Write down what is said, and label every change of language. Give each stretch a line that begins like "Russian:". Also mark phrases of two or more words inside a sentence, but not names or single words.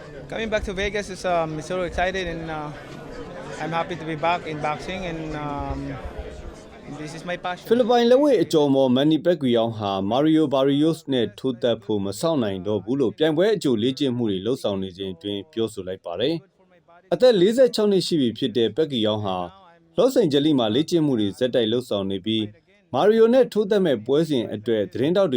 English: Coming back to Vegas is so excited and I'm happy to be back in boxing and this is my passion.
Burmese: ဖိလစ်ပိုင်လက်ဝဲအကျော်မော်မန်နီပက်ကွီအောင်ဟာမာရီယိုဘာရီယိုစ်နဲ့ထိုးသက်ဖို့မဆောင်နိုင်တော့ဘူးလို့ပြိုင်ပွဲအကျိုးလေ့ကျင့်မှုတွေလှုပ်ဆောင်နေခြင်းတွင်ပြောဆိုလိုက်ပါတယ်။အသက်46နှစ်ရှိပြီဖြစ်တဲ့ပက်ကွီအောင်ဟာလော့စ်အိန်ဂျလိမှာလေ့ကျင့်မှုတွေဇက်တိုက်လှုပ်ဆောင်နေပြီးမာရီယိုနဲ့ထိုးသက်မဲ့ပွဲစဉ်အတွက်သတင်းတောက်